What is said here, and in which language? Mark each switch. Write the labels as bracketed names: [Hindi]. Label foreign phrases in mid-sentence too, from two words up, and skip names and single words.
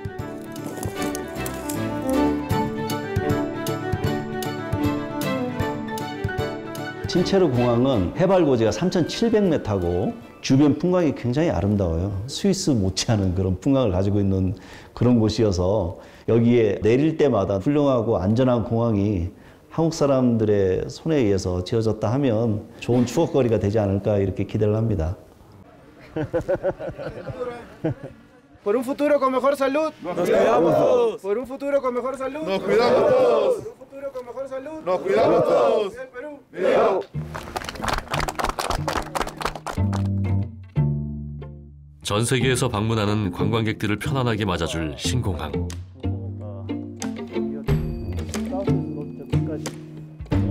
[Korean] 친체로 공항은 해발 고지가 3,700m고 주변 풍광이 굉장히 아름다워요. 스위스 못지않은 그런 풍광을 가지고 있는 그런 곳이어서 여기에 내릴 때마다 훌륭하고 안전한 공항이 한국 사람들의 손에 의해서 지어졌다 하면 좋은 추억거리가 되지 않을까 이렇게 기대를 합니다. [Spanish] Por un futuro con mejor salud, nos cuidamos. Por un futuro con mejor salud, nos cuidamos todos. Por un futuro con mejor salud, nos cuidamos todos. Perú. [Korean] 전 세계에서 방문하는 관광객들을 편안하게 맞아줄 신공항.